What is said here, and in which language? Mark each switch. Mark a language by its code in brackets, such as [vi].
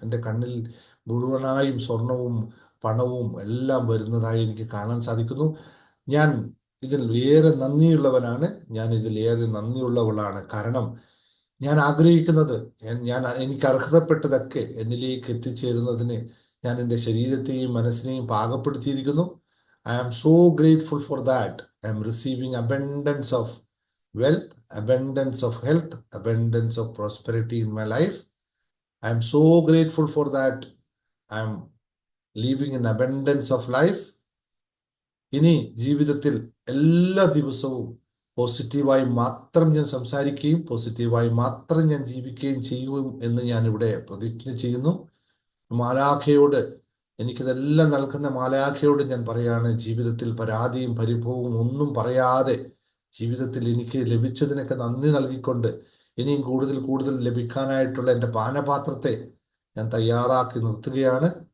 [ml] എൻ്റെ കണ്ണിൽ മുഴുവനായും സ്വർണവും പണവും എല്ലാം വരുന്നതായി എനിക്ക് കാണാൻ സാധിക്കുന്നു. ഞാൻ ഇതിൽ ഏറെ നന്ദിയുള്ളവനാണ്. ഞാൻ ഇതിൽ ഏറെ നന്ദിയുള്ളവളാണ്. കാരണം ഞാൻ ആഗ്രഹിക്കുന്നത്, എനിക്ക് അർഹതപ്പെട്ടതൊക്കെ എന്നിലേക്ക് എത്തിച്ചേരുന്നതിന് ഞാൻ എൻ്റെ ശരീരത്തെയും മനസ്സിനെയും പാകപ്പെടുത്തിയിരിക്കുന്നു. [en] I am so grateful for that. I am receiving abundance of wealth, abundance of health, abundance of prosperity in my life. I am so grateful for that. I am living in abundance of life. [ml] ഇനി ജീവിതത്തിൽ എല്ലാ ദിവസവും പോസിറ്റീവായി മാത്രം ഞാൻ സംസാരിക്കുകയും പോസിറ്റീവായി മാത്രം ഞാൻ ജീവിക്കുകയും ചെയ്യും എന്ന് ഞാൻ ഇവിടെ പ്രതിജ്ഞ ചെയ്യുന്നു. മാലാഖയോട്, എനിക്കിതെല്ലാം നൽകുന്ന മാലാഖയോട് ഞാൻ പറയാണ്, ജീവിതത്തിൽ പരാതിയും പരിഭവവും ഒന്നും പറയാതെ ജീവിതത്തിൽ എനിക്ക് ലഭിച്ചതിനൊക്കെ നന്ദി നൽകിക്കൊണ്ട് ഇനിയും കൂടുതൽ കൂടുതൽ ലഭിക്കാനായിട്ടുള്ള എൻ്റെ പാനപാത്രത്തെ ഞാൻ തയ്യാറാക്കി നിർത്തുകയാണ്.